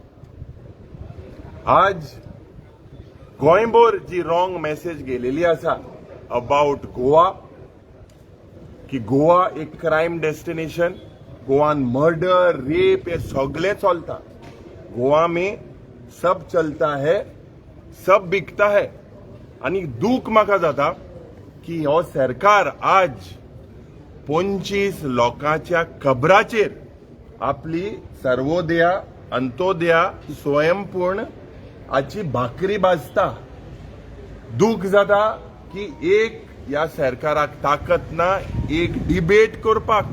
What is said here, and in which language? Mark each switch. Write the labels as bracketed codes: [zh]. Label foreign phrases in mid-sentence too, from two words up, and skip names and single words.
[kok] आज गोंयभर जी [en] wrong message [kok] गेलेली आसा अबाउट गोवा, की गोवा एक [en] crime destination, [kok] गोवान मर्डर रेप हे सगळे चलता. [hi] गोवा में सब चलता है, सब बिकता है. [kok] आणि दूख म्हाका जाता की हो सरकार आज 25 लोकांच्या खबराचेर आपली सर्वोदया अंत्योदया स्वयंपूर्ण हाची भाकरी भाजता. दूख जाता की एक ह्या सरकाराक ताकद ना एक डिबेट करपाक.